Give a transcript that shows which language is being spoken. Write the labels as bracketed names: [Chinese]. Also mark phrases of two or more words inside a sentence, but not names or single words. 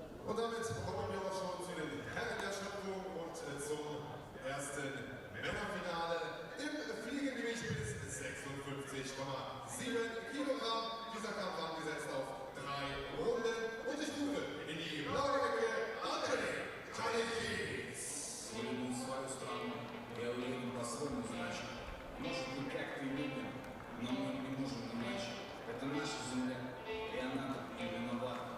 [German] Und damit kommen wir auch schon zu den Herren der Schöpfung und zum ersten Männerfinale im Fliegengewicht bis 56,7 Kilogramm. Dieser Kampf angesetzt auf 3 Runden und ich rufe in die blaue Ecke Andrei Kalekis. [Russian] Я люблю свою страну, я уверен по-своему значит. Может быть, как-то и любим, но мы не можем иначе. Это наша земля, и она тут не виновата.